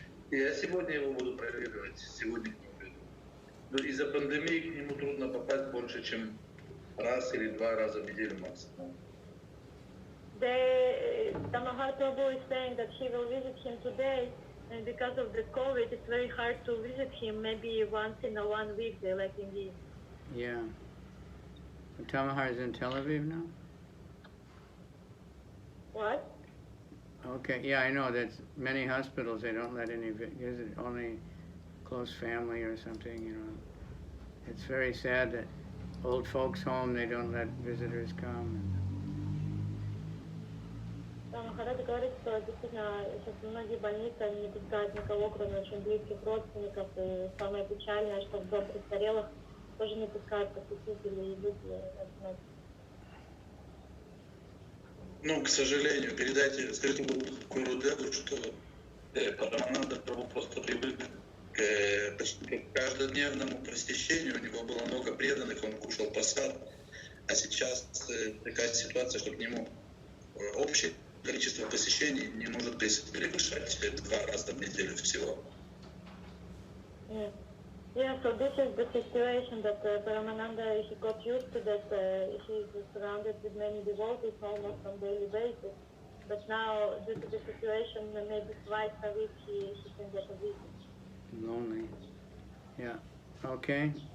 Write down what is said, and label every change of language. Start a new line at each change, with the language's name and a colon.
Russian: Я сегодня его буду проверять, сегодня к нему приду. Но из-за пандемии к нему трудно попасть больше, чем раз или два раза в неделю максимум.
English: Tamahar Prabhu is saying that he will visit him today, and because of the COVID, it's very hard to visit him maybe once in a 1 week, they let him in. Yeah. Tamahar is in Tel Aviv now? What? Okay, yeah, I know that many hospitals, they don't let any visit, only close family or something, you know. It's very sad that old folks home, they don't let visitors come.
Russian: Махарадж говорит, что действительно сейчас многие больницы они не пускают никого, кроме очень близких родственников. И самое печальное, что в дом престарелых тоже не пускают посетителей и люди. Ну, к сожалению, передайте, скажите Гурудеву, что Парамананда Прабху просто привык почти к каждодневному посещению. У него было много преданных, он кушал посад. А сейчас такая ситуация, что к нему общее количество посещений не может превышать 2 раза в неделю всего.
English: Yeah, so this is the situation that Paramananda, he got used to that he is surrounded with many devotees almost on daily basis. But now, due to the situation, maybe twice a week he can get a visit. Lonely. Yeah. Okay.